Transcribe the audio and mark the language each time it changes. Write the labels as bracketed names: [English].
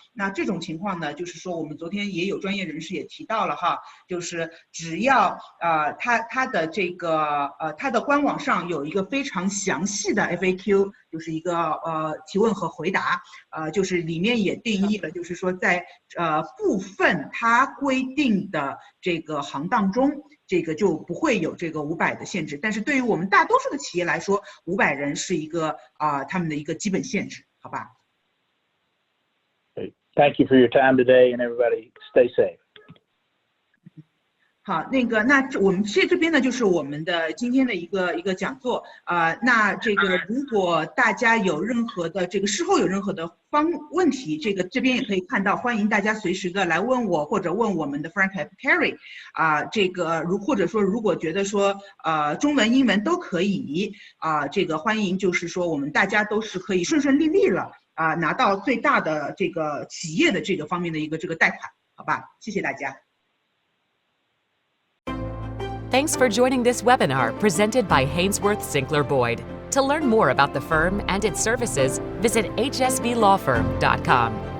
[Chinese] 那这种情况呢，就是说我们昨天也有专业人士也提到了就是只要它的这个它的官网上有一个非常详细的 FAQ， 就是一个提问和回答，就是里面也定义了，就是说在部分它规定的这个行当中。这个就不会有这个500的限制，但是对于我们大多数的企业来说，500人是一个他们的一个基本限制，好吧？ [English] Thank you for your time today, and everybody stay safe. [Chinese] 好，那我们这边呢，就是我们的今天的一个讲座那这个如果大家有任何的这个事后有任何的问题，这边也可以看到，欢迎大家随时的来问我，或者问我们的 Frank and Carrie 这个或者说如果觉得说中文英文都可以这个欢迎就是说我们大家都是可以顺利利了拿到最大的这个企业的这个方面的一个这个贷款，好吧？谢谢大家。 [English] Thanks for joining this webinar presented by Hainsworth Sinclair Boyd. To learn more about the firm and its services, visit hsblawfirm.com.